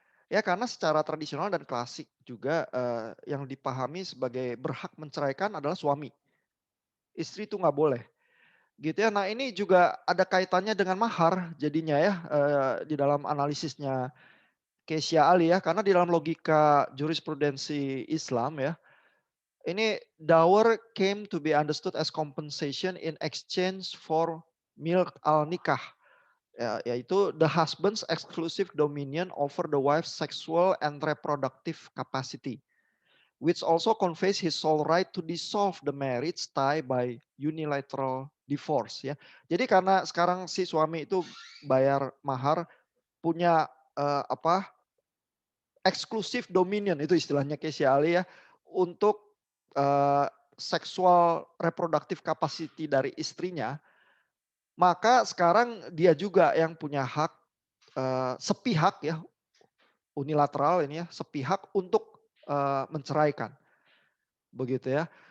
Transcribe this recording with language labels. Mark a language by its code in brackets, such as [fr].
[id] Ya karena secara tradisional dan klasik juga yang dipahami sebagai berhak menceraikan adalah suami. Istri itu nggak boleh. Gitu ya. Nah ini juga ada kaitannya dengan mahar jadinya ya di dalam analisisnya Kesya Ali ya. Karena di dalam logika jurisprudensi Islam ya. [en] Ini dower came to be understood as compensation in exchange for milk al nikah. Ya, yaitu the husband's exclusive dominion over the wife's sexual and reproductive capacity, which also conveys his sole right to dissolve the marriage tie by unilateral divorce ya. [id] Jadi karena sekarang si suami itu bayar mahar punya apa eksklusif dominion itu istilahnya Kesya Ali ya untuk seksual [en] reproductive capacity [id] dari istrinya, maka sekarang dia juga yang punya hak sepihak ya, unilateral ini ya, sepihak untuk menceraikan. Begitu ya.